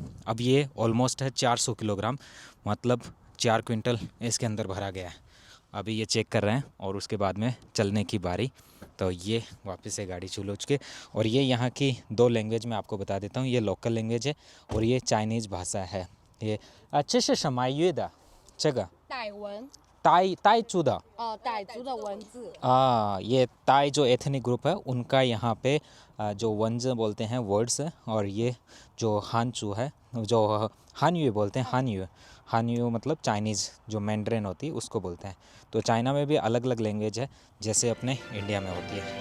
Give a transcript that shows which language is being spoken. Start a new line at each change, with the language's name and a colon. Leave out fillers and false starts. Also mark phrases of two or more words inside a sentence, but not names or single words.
Hindi: अब ये ऑलमोस्ट है 400 किलोग्राम, मतलब 4 क्विंटल इसके अंदर भरा गया है। अभी ये चेक कर रहे हैं और उसके बाद में चलने की बारी। तो ये वापस से गाड़ी चूल चुके। और ये यहाँ की 2 लैंग्वेज में आपको बता देता हूँ। ये लोकल लैंग्वेज है और ये चाइनीज़ भाषा है। ये अच्छे से समाये दा जगह
Chinese: 傣文傣族的. 傣族的文字
Hindi: ये ताई जो
English: ethnic group
Hindi: है उनका यहाँ पे जो वंज बोलते हैं वर्ड्स है। और ये जो हानचू है, जो हानयू बोलते हैं, हानयू मतलब चाइनीज़ जो मैंड्रिन होती है उसको बोलते हैं। तो चाइना में भी अलग अलग लैंग्वेज है जैसे अपने इंडिया में होती है।